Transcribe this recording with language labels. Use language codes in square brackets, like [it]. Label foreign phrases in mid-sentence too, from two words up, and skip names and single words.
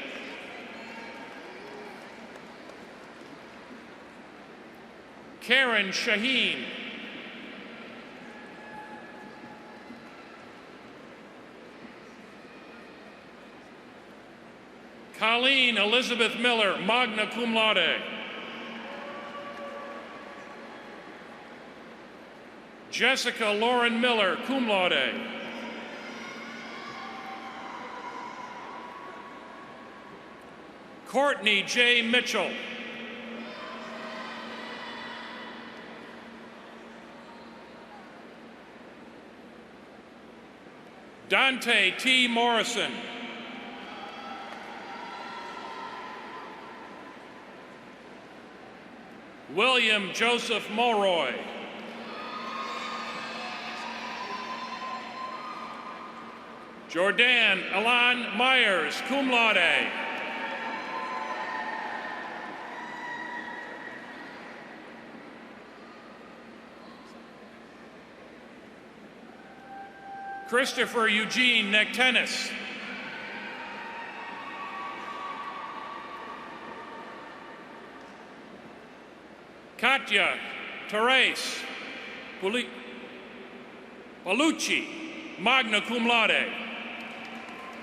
[en] Karen Shaheen. Colleen Elizabeth Miller, [la] magna cum laude. [en] Jessica Lauren Miller, [la] cum laude. [en] Courtney J. Mitchell. Dante T. Morrison. William Joseph Mulroy. Jordan Alan Myers, [la] cum laude. [en] Christopher Eugene Nectenis. Katya Therese Palucci, [la] magna cum laude.